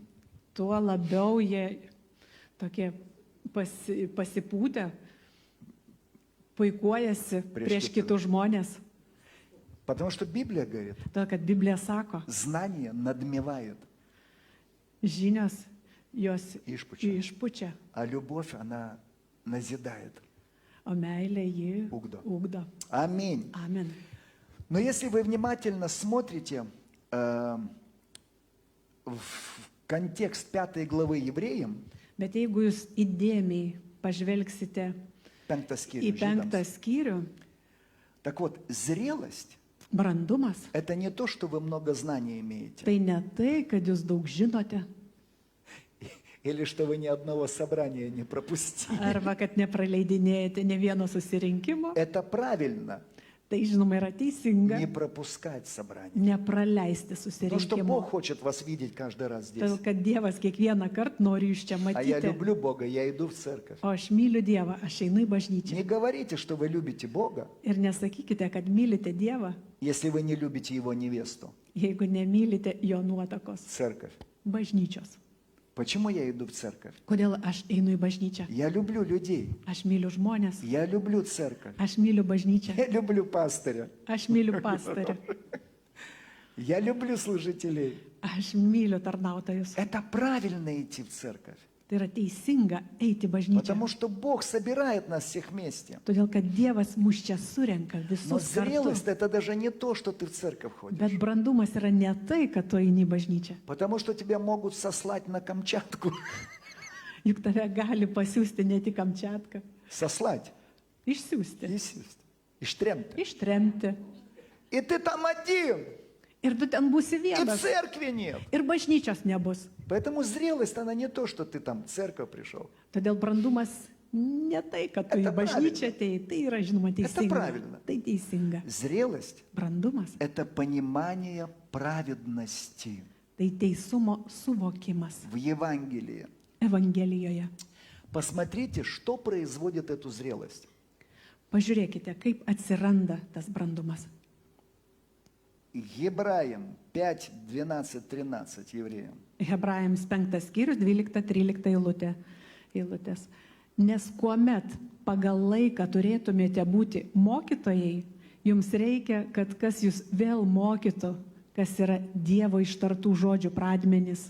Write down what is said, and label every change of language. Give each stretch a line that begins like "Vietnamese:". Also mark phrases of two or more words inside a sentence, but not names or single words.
Lithuanian: tuo labiau jie tokie pasipūtę, puikuojasi prieš kitus žmonės.
Russian: Потому что Библия говорит,
Lithuanian: Todėl, kad Biblija sako,
Russian: знание надмевает,
Lithuanian: žinios jos Išpučia. išpučia,
Russian: а любовь, она назидает.
Lithuanian: o meilė jį Ugdo. ugdo.
Russian: Аминь.
Lithuanian: Amen.
Russian: Но если вы внимательно смотрите в контекст 5 главы Евреям,
Lithuanian: Bet jeigu jūs įdėmiai pažvelgsite 5 į skyrių 5 Žydams, skyrių,
Russian: так вот, зрелость
Lithuanian: brandumas,
Russian: – это не то, что вы много знаний имеете,
Lithuanian: tai ne tai, kad jūs daug žinote,
Russian: или что вы ни одного собрания не пропустили.
Lithuanian: arba kad nepraleidinėjate ne vieno susirinkimo.
Russian: Это правильно,
Lithuanian: Tai žinoma yra teisinga
Russian: не пропускать собрания.
Lithuanian: nepraleisti
Russian: Потому что
Lithuanian: susirinkimo.
Russian: Бог хочет вас видеть каждый раз здесь.
Lithuanian: Todėl, kad Dievas kiekvieną kartą nori jūs čia
Russian: А я
Lithuanian: matyti.
Russian: люблю Бога, я иду в церковь.
Lithuanian: O aš myliu Dievą, aš einu į bažnyčią.
Russian: Не говорите, что вы любите Бога,
Lithuanian: Ir nesakykite, kad mylite Dievą,
Russian: если вы не любите Его невесту,
Lithuanian: jeigu nemylite jo nuotakos
Russian: церковь.
Lithuanian: bažnyčios.
Russian: Почему я иду в церковь?
Lithuanian: Kodėl aš einu į bažnyčią?
Russian: Я люблю людей,
Lithuanian: Aš myliu žmonės,
Russian: я люблю церковь,
Lithuanian: aš myliu bažnyčią,
Russian: я люблю пастыря,
Lithuanian: aš myliu pastorių,
Russian: я люблю служителей.
Lithuanian: aš myliu tarnautojus.
Russian: Это правильно идти в церковь,
Lithuanian: Tai yra teisinga eiti į bažnyčią.
Russian: потому что Бог собирает нас всех вместе.
Lithuanian: Todėl, kad Dievas mus čia surenka
Russian: Но
Lithuanian: visus kartu.
Russian: зрелость – это даже не то, что ты в церковь ходишь.
Lithuanian: Bet brandumas yra ne tai, kad tu eini į bažnyčią.
Russian: Потому что тебя могут сослать на Камчатку.
Lithuanian: Juk tave gali pasiūsti ne tik Kamčiatką.
Russian: Сослать.
Lithuanian: Išsiųsti,
Russian: И штремты.
Lithuanian: ištremti.
Russian: И ты там один.
Lithuanian: Ir tu ten būsi
Russian: И
Lithuanian: vienas.
Russian: церкви нет.
Lithuanian: Ir bažnyčios nebus.
Russian: Поэтому зрелость, она не то, что ты там в церковь пришел.
Lithuanian: Todėl brandumas ne tai, kad tu į
Russian: Это
Lithuanian: bažnyčią atėjai. Tai yra, žinoma, teisinga.
Russian: правильно.
Lithuanian: Tai teisinga.
Russian: Зрелость
Lithuanian: Brandumas
Russian: – это понимание праведности
Lithuanian: tai teisumo suvokimas
Russian: в Евангелии.
Lithuanian: Evangelijoje.
Russian: Посмотрите, что производит эту зрелость.
Lithuanian: Pažiūrėkite, kaip atsiranda tas brandumas.
Russian: Евреям 5, 12, 13 евреям.
Lithuanian: Hebrajams 5 skyrius 12-13 eilutės. Nes kuomet pagal laiką turėtumėte būti mokytojai, jums reikia, kad kas jūs vėl mokytų, kas yra Dievo ištartų žodžių pradmenys.